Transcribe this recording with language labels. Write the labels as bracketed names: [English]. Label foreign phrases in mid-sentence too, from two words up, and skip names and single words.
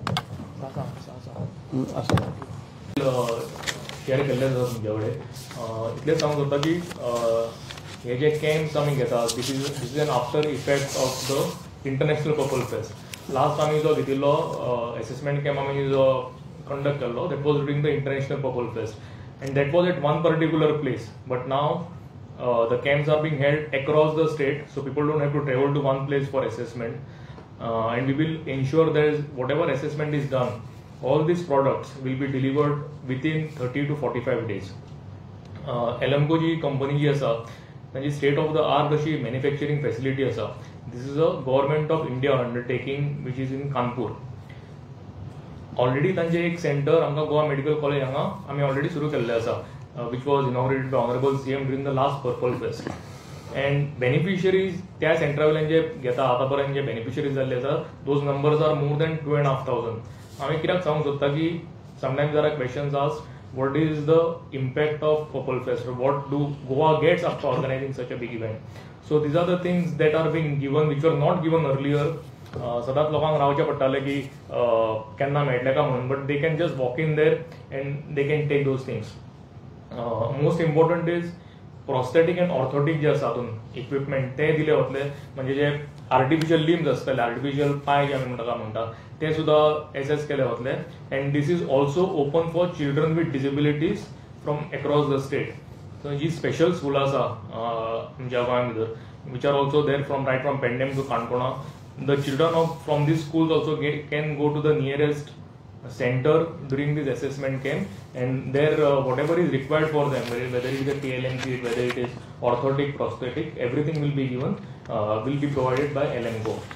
[Konkani] शेअर केल्ले आसा तुमचे कडेन. इतलें सांगूंक सोदता की हे जे कॅम्प्स आमी घेतात [English] this is an after effect of the International Purple Fest. [Konkani] लास्ट आमी जो घेतिल्लो [English] assessment camp [Konkani] आमी जो कंडक्ट केल्लो [English] that was during the International Purple Fest. And that was at one particular place, but now the camps are being held across the state, so people don't have to travel to one place for assessment, and we will ensure that whatever assessment is done, all these products will be delivered within 30 to 45 days. [Konkani] Elemco जी company जी आसा तांची [English] state of the art [Konkani] अशी [English] manufacturing facility [Konkani] आसा. [English] This is a government of India undertaking which is in Kanpur. [Konkani] ऑलरेडी तांचे एक सेंटर आमकां गोवा मेडिकल कॉलेज हांगा आमी ऑलरेडी सुरू केल्लें आसा, [English] which was inaugurated by Honourable CM during the last Purple Fest. and beneficiaries [Konkani] त्या सेंटरा वयल्यान जे घेता आतां पर्यंत जे बेनिफिशरीज जाल्ले आसा [English] those numbers are more than 2,500. [Konkani] हांवें कित्याक सांगूंक सोदता की [English] sometimes there are questions asked what is the impact of Purple Fest, or what do Goa gets after organizing such a big event. So these are the things that are being given which were not given earlier. [Konkani] सदांच लोकांक रावचें पडटालें की केन्ना मेळटलें काय म्हणून, [English] but they can just walk in there and they can take those things. most important is prosthetic and orthotic [Konkani] जे आसा हातूंत इक्विपमेंट ते दिले वतले. म्हणजे जे [English] artificial limbs [Konkani] आसतले, आर्टिफिशियल पाय जे आमी म्हणटा ते सुद्दां एसेस केले वतले. [English] and this is also open for children with disabilities from across the state. सो [Konkani] जी स्पेशल स्कूल आसा आमच्या गोंया भितर [English] which are also there from right from Pernem to Canacona. The children from these schools also can go to the nearest center during this assessment camp, and there whatever is required for them, whether it is a TLM kit, whether it is orthotic, prosthetic, everything will be given, will be provided by Elemco.